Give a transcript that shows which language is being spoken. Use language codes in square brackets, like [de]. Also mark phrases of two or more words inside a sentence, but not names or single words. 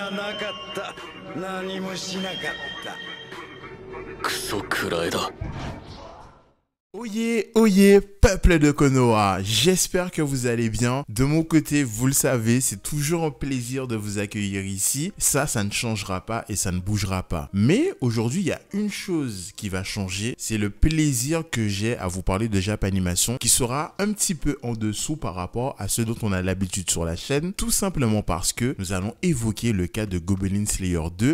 [ja] なかった。何もしなかった。クソくらえだ。 [fr] Oyez, oyez, peuple de Konoha, j'espère que vous allez bien. De mon côté, vous le savez, c'est toujours un plaisir de vous accueillir ici. Ça ne changera pas et ça ne bougera pas. Mais aujourd'hui, il y a une chose qui va changer, c'est le plaisir que j'ai à vous parler de Japanimation qui sera un petit peu en dessous par rapport à ce dont on a l'habitude sur la chaîne, tout simplement parce que nous allons évoquer le cas de Goblin Slayer 2.